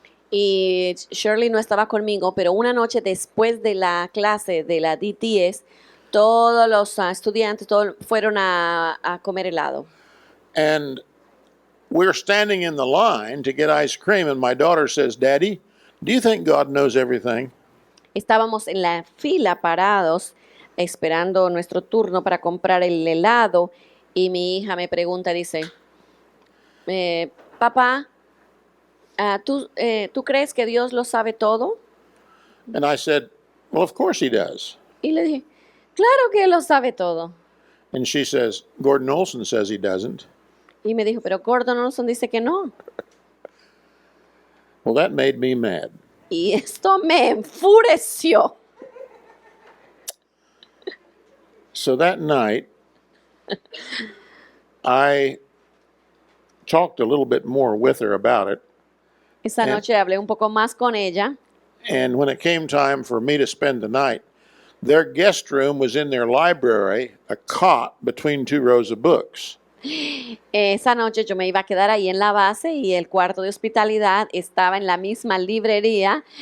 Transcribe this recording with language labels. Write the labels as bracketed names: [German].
[Spanish] Y Shirley no estaba conmigo, pero una noche después de la clase de la DTS, todos los estudiantes fueron a comer helado. [English] And we're standing in the line to get ice cream, and my daughter says, Daddy, do you think God knows everything? [Spanish] Estábamos en la fila parados esperando nuestro turno para comprar el helado y mi hija me pregunta, dice, papá, ¿tú crees que Dios lo sabe todo? [English] And I said, well, of course he does. [Spanish] Y le dije, claro que Él lo sabe todo. [English] And she says, Gordon Olson says he doesn't. [Spanish] Y me dijo, pero Gordon Olson dice que no. [English] Well, that made me mad. [Spanish] Y esto me enfureció. [English] So that night, I talked a little bit more with her about it. [Spanish] Esa noche hablé un poco más con ella. [English] And when it came time for me to spend the night, their guest room was in their library, a cot between two rows of books. [Spanish] Esa noche yo me iba a quedar ahí en la base y el cuarto de hospitalidad estaba en la misma librería.